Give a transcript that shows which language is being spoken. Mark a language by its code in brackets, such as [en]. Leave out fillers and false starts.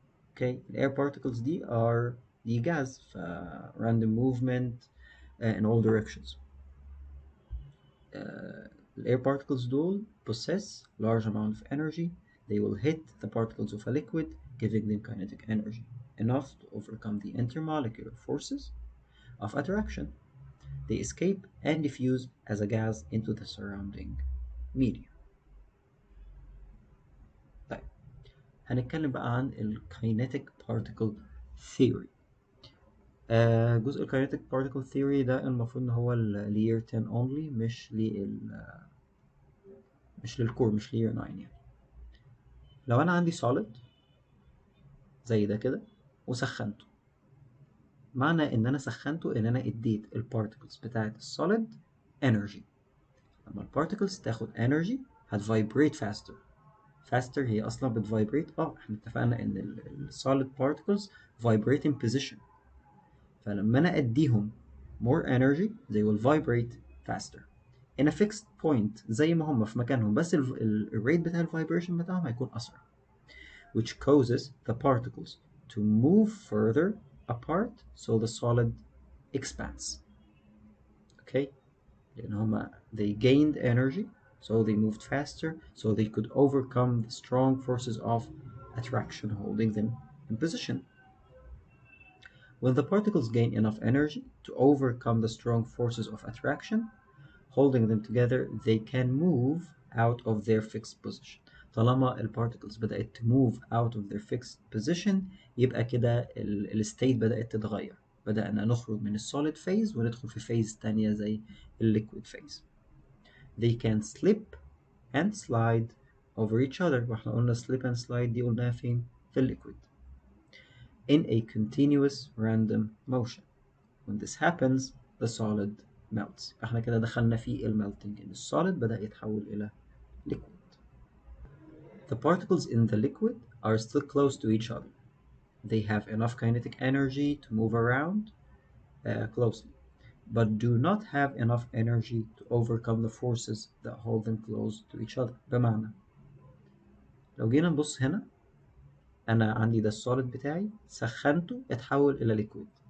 [en] Okay, الاير particles دي gas, ف random movement in all directions. الاير particles دول possess large amount of energy. They will hit the particles of a liquid, giving them kinetic energy enough to overcome the intermolecular forces of attraction. They escape and diffuse as a gas into the surrounding medium. [ar] طيب هنتكلم بقى عن ال kinetic particle theory. جزء ال kinetic particle theory ده المفروض ان هو ل year 10 only، مش للكور، مش ل year 9 يعني. لو انا عندي solid زي ده كده وسخنته، معنى ان انا سخنته ان انا اديت ال particles بتاعت السوليد energy. لما ال particles تاخد energy هتvibrate faster. هي اصلا بتvibrate، احنا اتفقنا ان ال [en] solid particles vibrate in position، [ar] فلما انا اديهم more energy [en] they will vibrate faster in a fixed point [ar] زي ما هم في مكانهم، بس الريت بتاع الفايبريشن بتاعهم هيكون اسرع، [en] which causes the particles to move further apart so the solid expands. Okay, [ar] لان هم [en] they gained energy so they moved faster so they could overcome the strong forces of attraction holding them in position. When the particles gain enough energy to overcome the strong forces of attraction holding them together, they can move out of their fixed position. [ar] طالما ال particles بدأت [en] to move out of their fixed position [ar] يبقى كده ال state بدأت تتغير، بدأنا نخرج من ال solid phase وندخل في phase تانية زي ال liquid phase. [en] They can slip and slide over each other، [ar] واحنا قلنا [en] slip and slide [ar] دي قلناها فين؟ في ال [en] liquid. In a continuous random motion. When this happens, the solid melts. [ar] احنا كده دخلنا في [en] melting in the solid [ar] بدأ يتحول إلى liquid. [en] The particles in the liquid are still close to each other. They have enough kinetic energy to move around closely, but do not have enough energy to overcome the forces that hold them close to each other. [ar] بمعنى لو جينا نبص هنا، أنا عندي ده السوليد بتاعي سخنته اتحول إلى liquid.